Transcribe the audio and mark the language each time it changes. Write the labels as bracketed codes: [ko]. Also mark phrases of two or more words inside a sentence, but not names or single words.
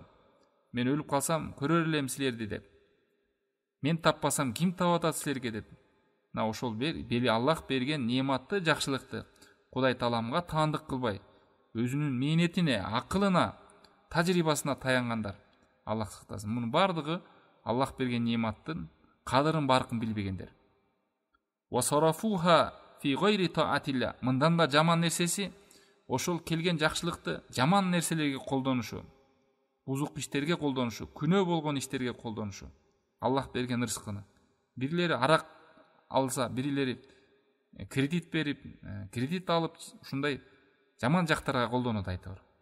[ky] Мен өлүп калсам көрөр элем силерди деп. Мен таппасам ким таап атат силерге деп. Мына ошол бели Аллах берген неmatты жакшылыкты Кудай Тааламга таандык кылбай, өзүнүн мээнетине, акылына, тажрыйбасына таянгандар. Аллах сактасын. Мунун бардыгы Аллах берген нематтын кадырын баркын билбегендер. [ar] وصرفها في غير طاعة الله. [ky] Мындан да жаман нерсеси ошол келген жакшылыкты жаман нерселерге колдонушу, бузук иштерге колдонушу, күнөө болгон иштерге колдонушу. Аллах берген рызкыны. Бирлери арак алса, бирлери кредит берип, кредит алып, ушундай жаман жактарга колдонот айтор.